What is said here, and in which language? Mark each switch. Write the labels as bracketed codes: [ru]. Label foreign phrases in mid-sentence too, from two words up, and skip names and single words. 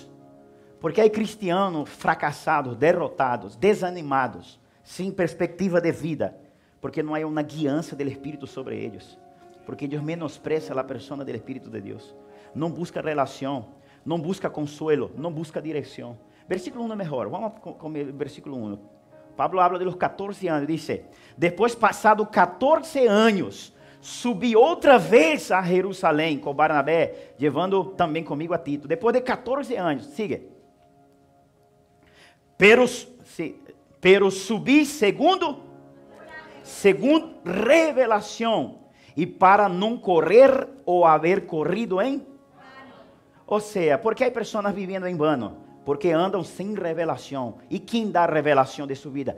[pt] Porque há cristianos fracassados, derrotados, desanimados, sem perspectiva de vida. Porque não há uma guiança do Espírito sobre eles. Porque eles menosprezam a persona do Espírito de Deus. Não busca relação, não busca consuelo, não busca direção. Versículo 1 é melhor. Vamos com o versículo 1. [es] Pablo habla de los 14 anos. Dice, [pt] depois passado 14 anos, subi outra vez a Jerusalém com Barnabé, levando também comigo a Tito. Depois de 14 anos, [es] sigue. [pt] Pero subi segundo revelação, e para não correr ou haver corrido em... Ou seja, porque há pessoas vivendo em vano? Porque andam sem revelação. E quem dá revelação de sua vida?